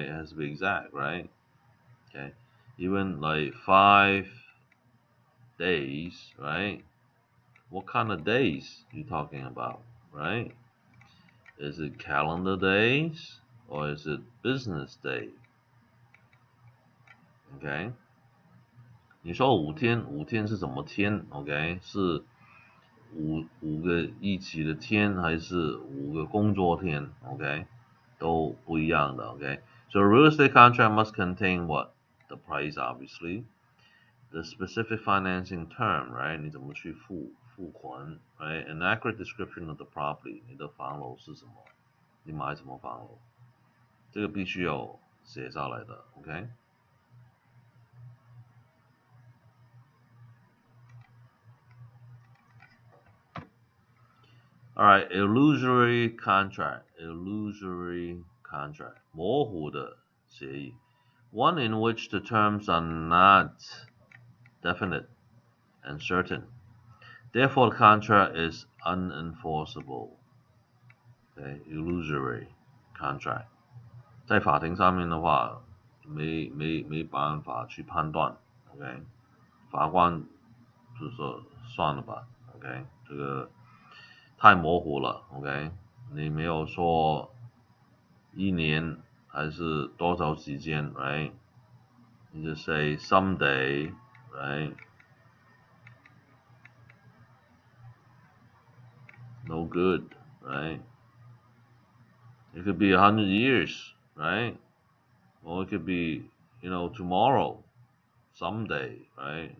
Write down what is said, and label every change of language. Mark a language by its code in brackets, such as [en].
[en] It has to be exact, right? Okay? Even like 5 days, right? What kind of days you talking about, right? Is it calendar days or is it business day? [zh] OK， 你说5天是什么天 ？OK， 是五个一起的天，还是5个工作天 ？OK， 都不一样的 OK。 [en] So a real estate contract must contain what? The price, obviously. The specific financing term, right? [zh] 你怎么去付款 right? [en] An accurate description of the property. [zh] 你的房楼是什么？你买什么房楼？这个必须要写下来的 OK。 [en] Alright, illusory contract. Illusory contract. [zh] 模糊的协议。 [en] One in which the terms are not definite and certain. Therefore, the contract is unenforceable. Okay, illusory contract. [zh] 在法庭上面的话，没办法去判断 OK。法官就说算了吧 ，OK， 这个太模糊了 ，OK， 你没有说1年还是多少时间 ，right？ [en] You just say someday, right? No good, right? It could be 100 years, right? Or it could be, tomorrow, someday, right?